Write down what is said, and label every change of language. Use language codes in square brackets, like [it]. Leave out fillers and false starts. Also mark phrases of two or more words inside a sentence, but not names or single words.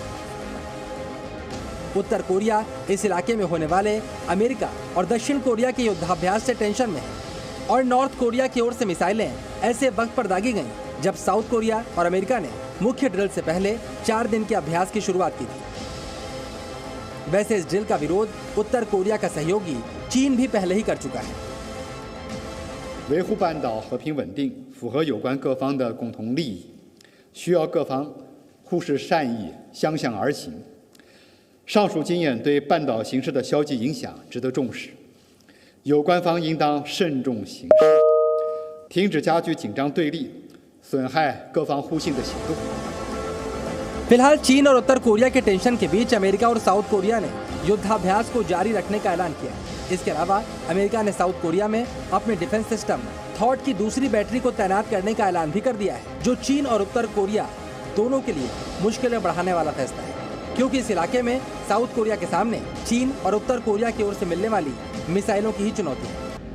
[hi] उत्तर कोरिया इस इलाके में होने वाले अमेरिका और दक्षिण कोरिया के युद्धाभ्यास से टेंशन में है और नॉर्थ कोरिया की ओर से मिसाइलें ऐसे वक्त पर दागी गईं जब साउथ कोरिया और अमेरिका ने मुख्य ड्रिल से पहले 4 दिन के अभ्यास की शुरुआत की थी। वैसे इस ड्रिल का विरोध उत्तर कोरिया का सहयोगी चीन भी पहले ही कर चुका है। [zh] 维护半岛和平稳定符合有关各方的共同利益，需要各方互视善意，相向而行。上述经验对半岛形势的消极影响值得重视，有关方应当慎重行事，停止加剧紧张对立、损害各方互信的行动。 [hi] फिलहाल चीन और उत्तर कोरिया के टेंशन के बीच अमेरिका और साउथ कोरिया ने युद्धाभ्यास को जारी रखने का ऐलान किया। इसके अलावा अमेरिका ने साउथ कोरिया में अपने [en] defense system [hi] थॉट की दूसरी बैटरी को तैनात करने का ऐलान भी कर दिया है, जो चीन और उत्तर कोरिया दोनों के लिए मुश्किलें बढ़ाने वाला फैसला है, क्योंकि इस इलाके में साउथ कोरिया के सामने चीन और उत्तर कोरिया की ओर से मिलने वाली मिसाइलों की ही चुनौती है।